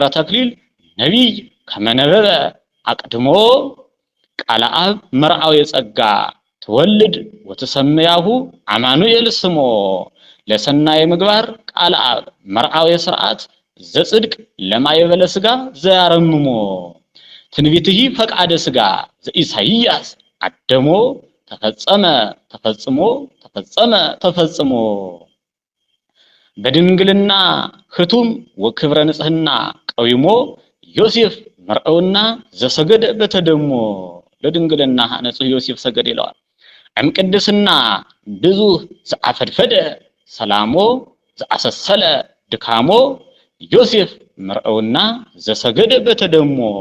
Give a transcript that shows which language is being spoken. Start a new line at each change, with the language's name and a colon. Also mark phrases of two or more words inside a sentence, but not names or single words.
Geez: ተክሊል ነቢይ ከመነበበ አቅድሞ ቃለ አብ መርአው የጸጋ ትወልድ ወትሰምያሁ አማኑኤል ስሞ ለሰናየ ምግባር ቃለ አብ መርአው የሥርዓት ዘጽድቅ ለማይበለ ስጋ ዘያረምሞ ትንቢትሂ ፈቃደ ስጋ ዘኢሳይያስ አደሞ ተፈጸመ ተፈጽሞ ተፈጸመ ተፈጽሞ በድንግልና ህቱም ወክብረ ንጽህና ቀዊሞ ዮሴፍ መርአውና ዘሰገደ በተደሞ ለድንግልና ሐነጽ ዮሴፍ ሰገደ ይለዋል። እምቅድስና ብዙ ዘአፈድፈደ ሰላሞ ዘአሰሰለ ድካሞ ዮሴፍ መርአውና ዘሰገደ በተደሞ